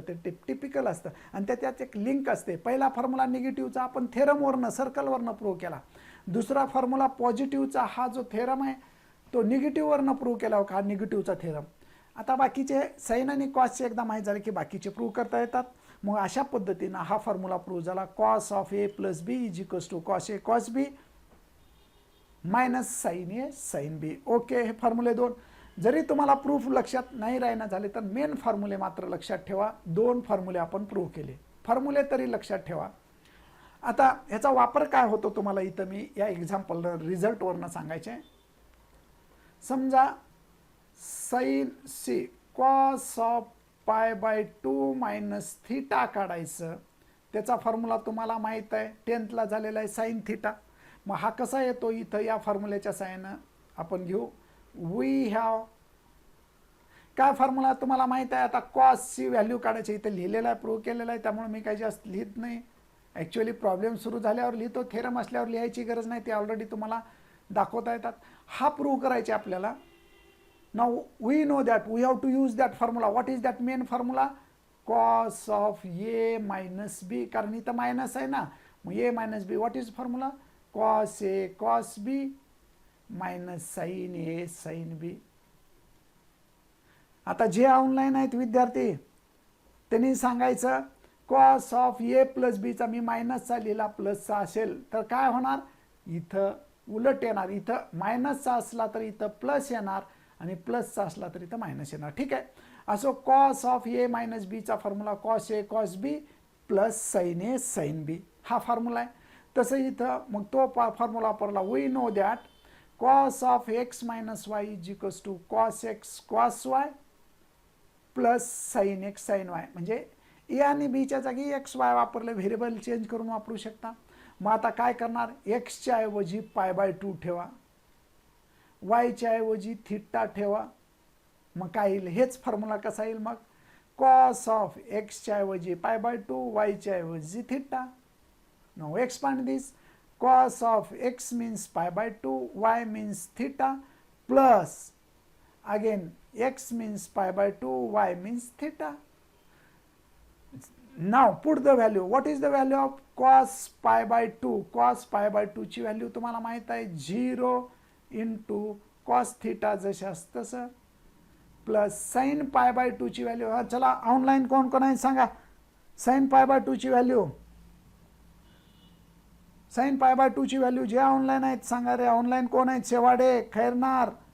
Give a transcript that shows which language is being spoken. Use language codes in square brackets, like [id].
[mr] ते टिपिकल असतं आणि त्यात एक लिंक असते. पहिला फॉर्म्युला निगेटिव्हचा आपण थेरमवरनं, सर्कलवरनं प्रूव्ह केला. दुसरा फॉर्म्युला पॉझिटिव्हचा हा जो थेरम आहे तो निगेटिव्हवरनं प्रूव्ह केला का, हा निगेटिव्हचा थेरम. आता बाकीचे साइन आणि कॉसचे एकदा माहीत झाले की बाकीचे प्रूव्ह करता येतात. मग अशा पद्धतीनं हा फॉर्म्युला प्रूव्ह झाला. [en] Cos of A plus B is equals to cos A cos B minus sine A sine B. [mr] Okay, हे फॉर्म्युले 2. जरी तुम्हाला प्रूफ लक्षात नाही राहणं झाले तर मेन फॉर्म्युले मात्र लक्षात ठेवा. 2 फॉर्म्युले आपण प्रूव्ह केले. फॉर्म्युले तरी लक्षात ठेवा. आता ह्याचा वापर काय होतो तुम्हाला इथं मी या एक्झाम्पल रिझल्टवरनं सांगायचे. समजा sign C cos of pi by 2 minus theta काढायचं. त्याचा फॉर्म्युला तुम्हाला माहीत आहे, 10th ला झालेला आहे, साइन थिटा. मग हा कसा येतो इथं या फॉर्म्युल्याच्या साहाय्यानं आपण घेऊ. [en] we have [mr] काय फॉर्म्युला तुम्हाला माहीत आहे. आता कॉसची व्हॅल्यू काढायची, इथं लिहिलेलं आहे, प्रूव्ह केलेलं आहे, त्यामुळे मी काही जास्त लिहित नाही. ॲक्च्युअली प्रॉब्लेम सुरू झाल्यावर लिहितो, थेरम असल्यावर लिहायची गरज नाही, ते ऑलरेडी तुम्हाला दाखवता येतात. हा प्रूव्ह करायचे आपल्याला. [en] Now we know that we have to use that formula. What is that main formula? Cos of A minus B, [mr] कारण इथं मायनस आहे ना, मग [en] A minus B. What is formula? Cos A cos B minus sine A sine B. [mr] आता जे online आहेत विद्यार्थी त्यांनी सांगायचं कॉस ऑफ ए प्लस बीचा मी मायनसचा लिहिला, प्लसचा असेल तर काय होणार? इथं उलट येणार. इथं मायनसचा असला तर इथं प्लस येणार आणि प्लसचा असला तर इथं मायनस येणार. ठीक आहे. असो कॉस ऑफ ए मायनस बीचा formula cos A cos B plus sign A sine B हा फॉर्म्युला आहे. तसं इथं मग तो फॉर्म्युला वापरला. [en] We know that cos of X minus Y is equals to cos X cos Y plus sine X sine Y. [mr] म्हणजे ए आणि बीच्या जागी एक्स वाय वापरले, व्हेरिएबल चेंज करून वापरू शकता. मग आता काय करणार? एक्सच्या ऐवजी पाय बाय 2 ठेवा, वायच्या ऐवजी थिटा ठेवा. मग काय येईल? हेच फॉर्म्युला कसा येईल मग? कॉस ऑफ एक्सच्या ऐवजी पाय बाय 2, वायच्या ऐवजी theta. [en] Now expand this. Cos of x means pi by 2, y means theta, plus again x means pi by 2, y means theta. Now put the value. What is the value of cos pi by 2? [mr] Cos pi by 2 ची value तुम्हाला माहित आहे 0 into cos theta जसे असतं तसं plus sin pi by 2 ची value. चला online कोण कोण आहे सांगा. sin pi by 2 ची व्हॅल्यू, साइन पाय बाय 2 ची व्हॅल्यू जे ऑनलाईन आहेत सांगा रे. ऑनलाईन कोण आहेत? शेवाडे, खैरनार,